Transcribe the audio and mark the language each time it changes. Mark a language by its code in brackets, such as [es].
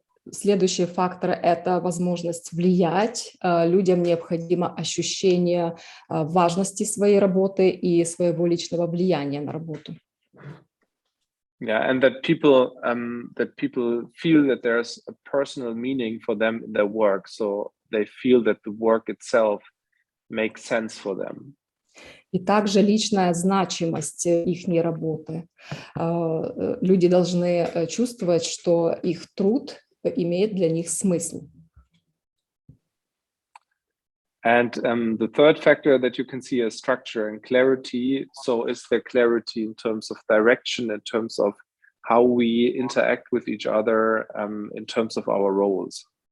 [ru] Следующий фактор – это возможность влиять. Людям необходимо ощущение важности своей работы и своего личного влияния на работу. [en] Yeah, and that people feel that there's a personal meaning for them in their work, so they feel that the work itself makes sense for them. [ru] И также личная значимость их работы. Люди должны чувствовать, что их труд имеет для них смысл. [en] And the third factor that you can see is structure and clarity. So is there clarity in terms of direction, in terms of how we interact with each other, in terms of our roles?